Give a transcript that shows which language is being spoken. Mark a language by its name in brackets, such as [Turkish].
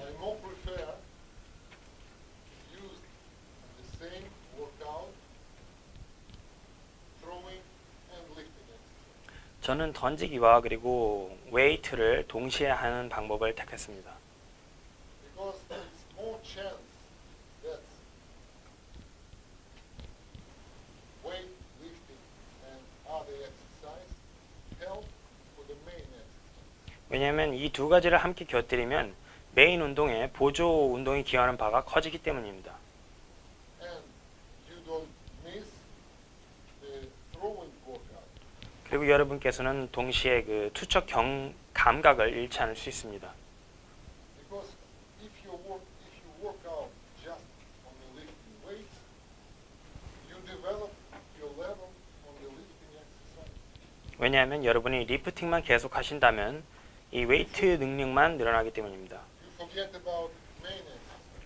[English] I more prefer use the same workout, throwing and lifting exercise. [Korean] 저는 던지기와 그리고 웨이트를 동시에 하는 방법을 택했습니다. [English] Because it's more chance that weight lifting and other exercise help for the main exercise. [Korean] 왜냐하면 이 두 가지를 함께 곁들이면 메인 운동에 보조 운동이 기여하는 바가 커지기 때문입니다. [English] And you don't miss the throwing workout. [Korean] 그리고 여러분께서는 동시에 그 투척 감각을 잃지 않을 수 있습니다. [English] Because if you work out just on the lifting weights, you develop your level on the lifting exercise. [Korean] 왜냐하면 여러분이 리프팅만 계속 하신다면 이 웨이트 능력만 늘어나기 때문입니다. [English] You forget about main exercise.